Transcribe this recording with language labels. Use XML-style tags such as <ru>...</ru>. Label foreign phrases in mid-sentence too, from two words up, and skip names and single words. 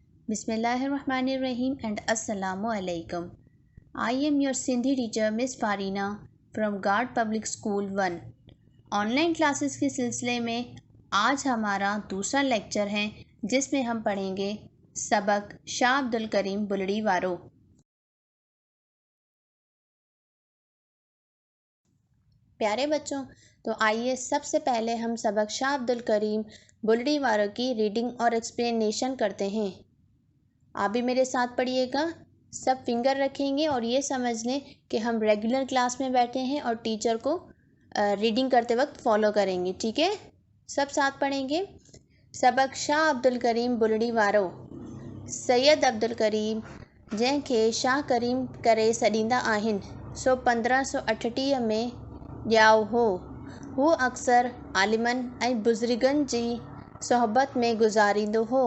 <en>Bismillahirrahmanirrahim and</en> <ar>السلام علیکم.</ar> <en>I am your Sindhi teacher Miss Farina from Guard Public School 1. online classes</en> <ur>کے سلسلے میں آج ہمارا دوسرا لیکچر ہے جس میں ہم پڑھیں گے سبق شاہ عبدالکریم بلڑی وارو. प्यारे बच्चों, तो आइए सबसे पहले हम सबक शाह अब्दुल करीम बुलड़ी वारो की रीडिंग और एक्सप्लेनेशन करते हैं। آپ بھی میرے ساتھ پڑھیے گا، سب فنگر رکھیں گے اور یہ سمجھ لیں کہ ہم</ur> <en>regular class</en> <ur>میں بیٹھے ہیں اور ٹیچر کو ریڈنگ کرتے وقت فالو کریں گے. ठीक है, सब साथ पढ़ेंगे।</ur> <sd>सबक शाह अब्दुल करीम बुलड़ी वारो। सैयद अब्दुल करीम जंहिंखे शाह करीम करे सॾींदा आहिनि, सो 1538 में ॼाओ हो। हू अक्सर आलिमनि ऐं बुज़ुर्गनि जी सोहबत में गुज़ारींदो हो।</sd>